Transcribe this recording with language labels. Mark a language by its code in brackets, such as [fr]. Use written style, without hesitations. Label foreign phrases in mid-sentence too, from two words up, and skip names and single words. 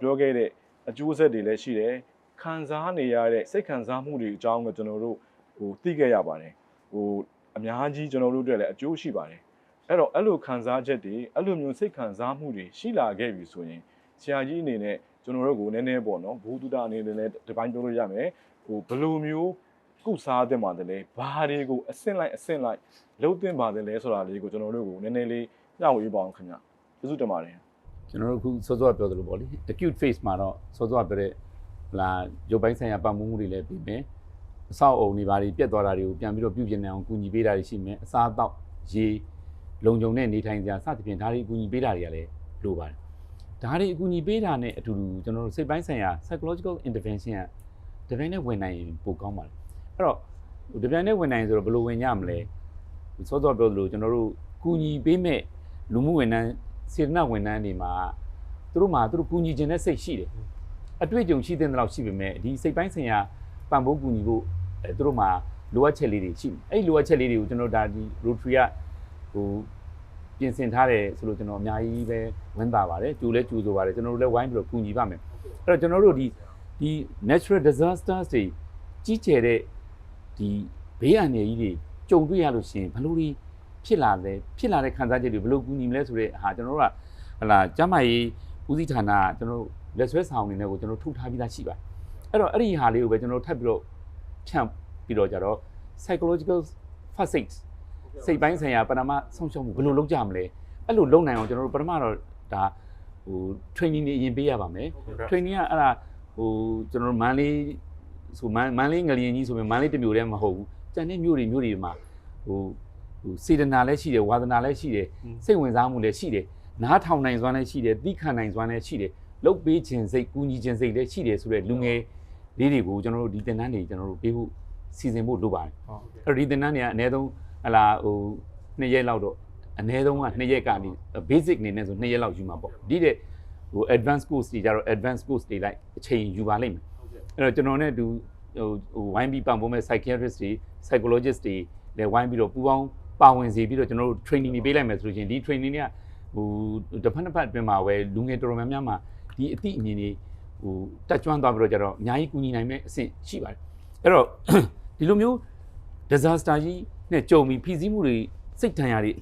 [my] ပြောခဲ့တဲ့အကျိုးဆက်တွေလည်းရှိတယ်ခံစားနေရတဲ့စိတ်ခံစားမှုတွေအကြောင်းကိုကျွန်တော်တို့သိခဲ့ရပါတယ်အများကြီးကျွန်တော်တို့အတွက်လည်းအကျိုးရှိပါတယ်အဲ့လိုခံစားချက်တွေအဲ့လိုမျိုးစိတ်ခံစားမှုတွေရှိလာခဲ့ပြီဆိုရင်ဆရာကြီးအနေနဲ့ကျွန်တော်တို့ကိုနည်းနည်းပေါ့နော်ဘုသူတအနေနဲ့လည်းဒီပိုင်းပြောလို့ရမယ်ဘယ်လိုမျိုးကုစားသင့်ပါတယ်လဲဘာတွေကိုအဆင့်လိုက်လုံးသင့်ပါတယ်လဲဆိုတာလေးကိုကျွန်တော်တို့ကိုနည်းနည်းလေးညှောက်ဝေးပါအောင်ခင်ဗျကျေးဇူးတင်ပါတယ် ကျွန်တော်တို့အခုစောစောပြောသလိုပေါ့လေ [en] acute phase [my] မှာတော့စောစောပြောတဲ့ရုပ်ပိုင်းဆိုင်ရာပတ်မှုမှုတွေလည်းပြီးမယ်အဆောက်အအုံတွေဘာတွေပြတ်သွားတာတွေကိုပြန်ပြီးတော့ပြုပြင်နေအောင်ကူညီပေးတာတွေရှိမယ်အစားအသောက်ရေလုံခြုံတဲ့နေထိုင်စရာစသဖြင့်ဒါတွေအကူအညီပေးတာတွေကလည်းလိုပါတယ်ဒါတွေအကူအညီပေးတာနဲ့အတူတူကျွန်တော်တို့စိတ်ပိုင်းဆိုင်ရာ [en] psychological intervention [my] ကတပြိုင်တည်းဝင်နိုင်ရင်ပိုကောင်းပါတယ်အဲ့တော့တပြိုင်တည်းဝင်နိုင်ဆိုတော့ဘယ်လိုဝင်ကြမလဲစောစောပြောသလိုကျွန်တော်တို့ကူညီပေးမဲ့ လူမှုဝန်ထမ်းစေတနာဝန်ထမ်းတွေမှာသူတို့ကူညီခြင်းနဲ့စိတ်ရှိတယ်အတွေ့အကြုံရှိတဲ့လောက်ရှိပေမဲ့ဒီစိတ်ပိုင်းဆိုင်ရာပံ့ပိုးကူညီဖို့သူတို့မှာလိုအပ်ချက်လေးတွေရှိတယ်အဲ့လိုအပ်ချက်လေးတွေကိုကျွန်တော်ဒါဒီ Rotary ကပြင်ဆင်ထားတယ်ဆိုလို့ကျွန်တော်အများကြီးပဲဝန် တာပါတယ်ကြိုလဲကြိုဆိုပါတယ်ကျွန်တော်တို့လည်းဝိုင်းပြီးတော့ကူညီပါမယ်အဲ့တော့ကျွန်တော်တို့ဒီ [en] natural disasters [my] တွေကြီးကျယ်တဲ့ဒီဘေးအန္တရာယ်ကြီးတွေကြုံတွေ့ရလို့ရှိရင်ဘယ်လိုတွေဖြစ်လာတဲ့ခံစားချက်တွေဘယ်လိုကူညီမလဲဆိုတဲ့ဟာကျွန်တော်တို့ကဟ လာကျမကြီးဦးစီးဌာနကကျွန်တော်တို့လက်ဆွဲဆောင်နေတယ်ကိုကျွန်တော်ထုတ်ထားပြီးသားရှိပါတယ်အဲ့တော့အဲ့ဒီဟာလေးကိုပဲကျွန်တော်ထပ်ပြီးတော့ဖြန့်ပြီးတော့ကြတော့ [en] psychological first [my] aid စိတ်ပိုင်းဆိုင်ရာပထမဆုံးရှုံးမှုဘယ်လိုလုပ်ကြမလဲအဲ့လိုလုပ်နိုင်အောင်ကျွန်တော်တို့ပထမတော့ဒါtraining တွေအရင်ပေးရပါမယ် training ကအဲ့ဒါကျွန်တော်တို့မန်းလေးငလျင်ကြီးဆိုရင်မန်းလေးတစ်မျိုးတည်းမဟုတ်ဘူးကျန်တဲ့မြို့တွေမှာစေတနာလည်းရှိတယ်ဝါသနာလည်းရှိတယ်စိတ်ဝင်စားမှုလည်းရှိတယ်နားထောင်နိုင်စွမ်းလည်းရှိတယ်သိခံနိုင်စွမ်းလည်းရှိတယ်လုတ်ပေးခြင်းစိတ်ကူညီခြင်းစိတ်လည်းရှိတယ်ဆိုတဲ့လူငယ်လေးတွေကိုကျွန်တော်တို့ဒီသင်တန်းတွေကျွန်တော်တို့ပေးဖို့စီစဉ်ဖို့လိုပါတယ်အဲ့တော့ဒီသင်တန်းတွေကအနည်းဆုံး 2ရက်လောက်တော့အနည်းဆုံးက2ရက်ကနေ basic အနေနဲ့ဆို2ရက်လောက်ယူမှာပေါ့ဒီတဲ့ [en] advanced course [my] တွေကြတော့ [en] advanced course [my] တွေလိုက်အချိန်ယူပါလိမ့်မယ်အဲ့တော့ကျွန်တော်နဲ့ဝိုင်းပြီးပံ့ပိုးမဲ့ psychiatrist တွေ psychologist တွေလည်းဝိုင်းပြီးတော့ပူးပေါင်းပါဝင်စေပြီးတော့ကျွန်တော်တို့ training တွေပေးလိုက်မယ်ဆိုလို့ချင်းဒီ training တွေကတစ်ဖ က်အတွင်းမှာပဲလူငယ်တော်တော်များများမှာဒီအသိအမြင်တွေတက်ကြွသွားပြီးတော့ကြတော့အများကြီးကူညီနိုင်မဲ့အဆင့်ရှိပါတယ်အဲ့တော့ဒီလိုမျိုး disaster ကြီးနဲ့ကြုံပြီးဖိစီးမှုတွေစိတ်ထန်ရာတွေအ